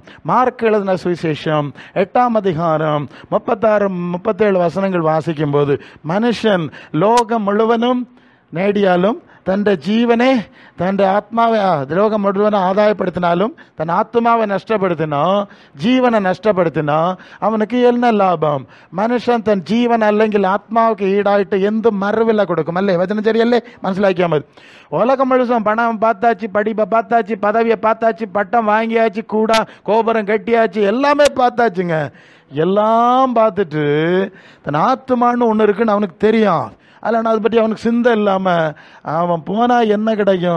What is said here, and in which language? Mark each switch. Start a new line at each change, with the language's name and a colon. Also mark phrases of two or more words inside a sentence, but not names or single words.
Tamil: மார்க் எழுதின சுவிசேஷம் 8ஆம் அதிகாரம் 36-37 வசனங்கள் வாசிக்கும் போது, மனுஷன் லோகம் முழுவதும் நேடியாலும் தன்னுடைய ஜீவனே, தன்னுடைய ஆத்மாவை, லோகம் முழுவதும் ஆதாயப்படுத்தினாலும் தன் ஆத்மாவை நஷ்டப்படுத்தினா, ஜீவனை நஷ்டப்படுத்தினா அவனுக்கு என்ன லாபம்?
Malayalam: മനുഷ്യൻ തൻ ജീവൻ അല്ലെങ്കിൽ ആത്മാവുക്ക് ഈടായിട്ട് എന്ത് മറുവില കൊടുക്കും? അല്ലേ? വചനം ശരിയല്ലേ? മനസ്സിലാക്കിയാൽ മതി.
Tamil: உலகம் முழுசும் பணம் பார்த்தாச்சு, படிப்பை பார்த்தாச்சு, பதவியை பார்த்தாச்சு, பட்டம் வாங்கியாச்சு, கூடா கோபுரம் கட்டியாச்சு, எல்லாமே பார்த்தாச்சுங்க. எல்லாம் பார்த்துட்டு தன் ஆத்மான்னு ஒன்று இருக்குன்னு அவனுக்கு தெரியும். அதில் அதை பற்றி அவனுக்கு சிந்தை இல்லாமல் அவன் போனால் என்ன கிடைக்கும்?